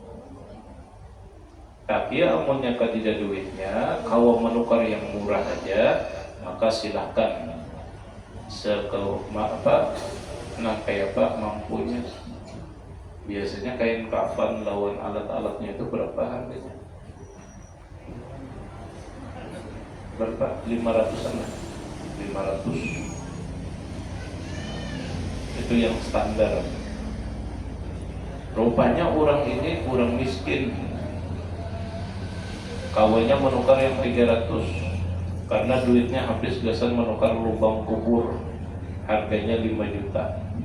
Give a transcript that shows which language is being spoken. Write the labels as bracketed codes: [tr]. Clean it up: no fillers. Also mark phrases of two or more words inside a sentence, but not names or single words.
[bjn] Tapi amunnya tidak duitnya, kalau menukar yang murah aja, maka silahkan kayak mampunya. Biasanya kain kafan lawan alat-alatnya itu berapa harganya? Berapa? 500-an lah. 500. Itu yang standar. Rupanya orang ini orang miskin. Kawannya menukar yang 300 karena duitnya habis biasa menukar lubang kubur, harganya 5 juta.